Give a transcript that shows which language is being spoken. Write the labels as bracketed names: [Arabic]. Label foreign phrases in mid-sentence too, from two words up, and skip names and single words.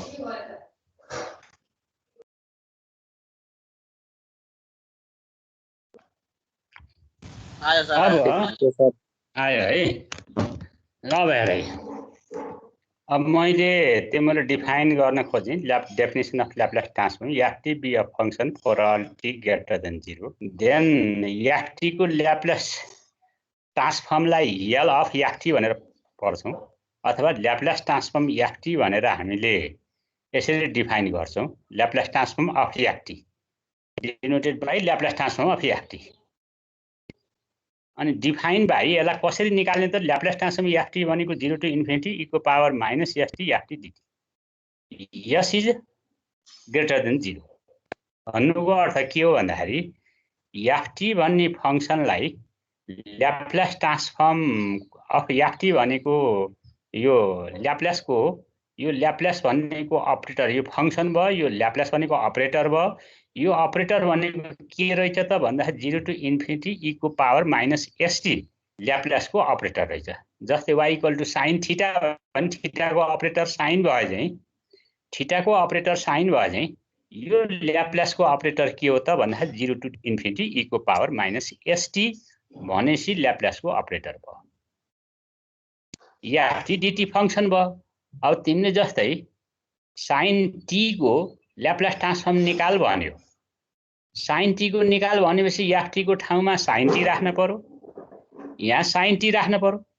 [Nepali] आयो सर अब आयो है ल हेरे अब मैले तिमीले डिफाइन गर्न खोजेँ [English] definition of Laplace transform ft be a function for all t greater than 0 then ft [Nepali] को [English] Laplace transformलाई L of ft [Nepali] भनेर पढ्छौँ अथवा [English] Laplace transform ft [Nepali] भनेर हामीले यसरी डिफाइन गर्छौँ [English] Laplace transform of ft denoted by Laplace transform of ft [Nepali] अनि [English] define by [Nepali] यसलाई कसरी निकाल्ने त [English] Laplace transform ft [Nepali] भनेको [English] 0 to infinity e [Nepali] को [English] power minus st ft dt s is greater than 0 [Nepali] भन्नुको अर्थ के हो भन्दाखेरि ft भन्ने फंक्सनलाई [English] Laplace transform of ft [Nepali] भनेको यो ल्याप्लासको यो ल्याप्लास भनेको अपरेटर यो फंक्सन भयो यो ल्याप्लास भनेको अपरेटर भयो यो अपरेटर भनेको के रहेछ त भन्दाखेरि [English] 0 to infinity e [Nepali] को [English] power minus st [Nepali] ल्याप्लासको अपरेटर रहेछ जस्तै y = sin थीटा भने थीटाको अपरेटर sin भयो चाहिँ थीटाको अपरेटर sin भयो चाहिँ यो ल्याप्लासको अपरेटर के हो त भन्दाखेरि [English] 0 to infinity e [Nepali] को [English] power minus st [Nepali] भनेसी ल्याप्लासको अपरेटर भयो या dt फंक्सन भयो अब तिमीले जस्तै sin t को [English] Laplace transform [Nepali] निकाल भन्यो sin t को निकाल भनेपछि ft को ठाउँमा sin t राख्न पर्यो यहाँ sin t राख्न पर्यो